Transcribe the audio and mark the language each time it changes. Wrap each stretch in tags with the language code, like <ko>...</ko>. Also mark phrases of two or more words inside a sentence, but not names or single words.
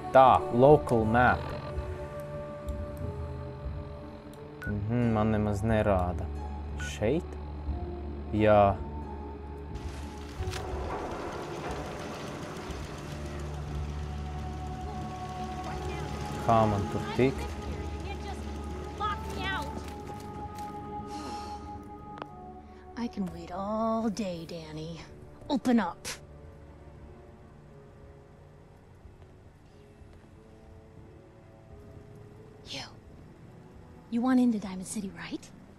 <lv>Tā,</lv> <en>local map.</en> <lv>Man nemaz nerāda. Šeit? Jā. Kā man tur tikt?</lv> <en>I can wait all day, Danny. Open up. You want into Diamond City, right?</en>